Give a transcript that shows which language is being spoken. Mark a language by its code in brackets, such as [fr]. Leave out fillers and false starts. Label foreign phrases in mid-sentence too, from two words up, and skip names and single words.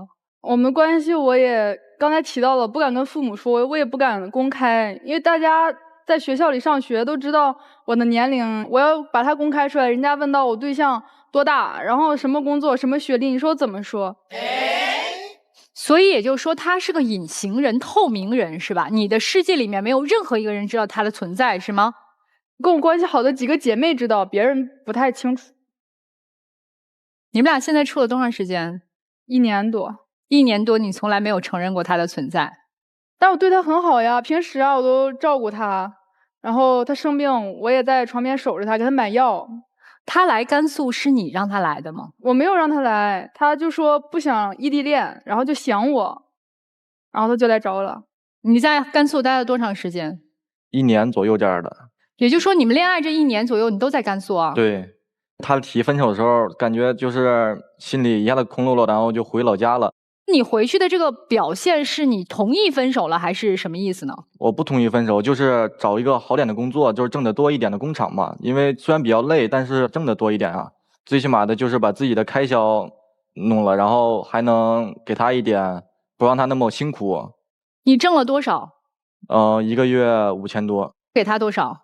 [zh] 我們關係我也剛才提到了，不敢跟父母說，我也不敢公開，因為大家在學校裡上學都知道我的年齡，我要把它公開出來，人家問到我對象多大，然後什麼工作、什麼學歷，你說怎麼說？所以也就是說，他是個隱形人、透明人，是吧？你的世界裡面沒有任何一個人知道他的存在，是嗎？跟我關係好的幾個姐妹知道，別人不太清楚。你們倆現在處了多長時間？1年多。 1年多，你從來沒有承認過他的存在。但我對他很好呀，平時啊我都照顧他，然後他生病，我也在床邊守着他，給他買藥。他來甘肃是你讓他來的嗎？我没有讓他來，他就說不想異地戀，然後就想我，然後他就來找我了。你在甘肃待了多長時間？1年左右這樣的。也就是說，你們戀愛這1年左右，你都在甘肃啊？對，他提分手的時候，感覺就是心裡一下子空落落，然後就回老家了。你回去的这个表现是你同意分手了，還是什麼意思呢？我不同意分手，就是找一個好點的工作，就是掙得多一點的工廠嘛。因為雖然比較累，但是掙得多一點啊。最起碼的就是把自己的開銷弄了，然後還能給他一點，不讓他那麼辛苦。你掙了多少？1個月5000多。給他多少？